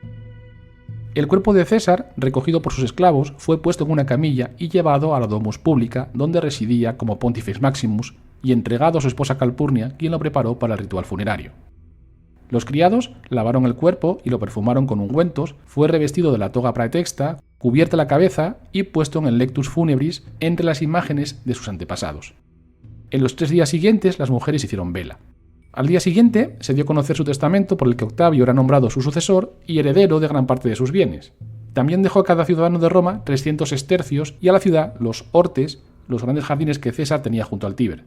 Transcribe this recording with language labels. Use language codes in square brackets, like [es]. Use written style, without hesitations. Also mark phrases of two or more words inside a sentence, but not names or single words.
[es] El cuerpo de César, recogido por sus esclavos, fue puesto en una camilla y llevado a la Domus Publica, donde residía como [la] Pontifex Maximus, [es] y entregado a su esposa Calpurnia, quien lo preparó para el ritual funerario. Los criados lavaron el cuerpo y lo perfumaron con ungüentos, fue revestido de la [la] toga praetexta, [es] cubierta la cabeza y puesto en el [la] lectus funebris [es] entre las imágenes de sus antepasados. En los 3 días siguientes las mujeres hicieron vela. Al día siguiente se dio a conocer su testamento por el que Octavio era nombrado su sucesor y heredero de gran parte de sus bienes. También dejó a cada ciudadano de Roma 300 estercios y a la ciudad los hortes, los grandes jardines que César tenía junto al Tíber.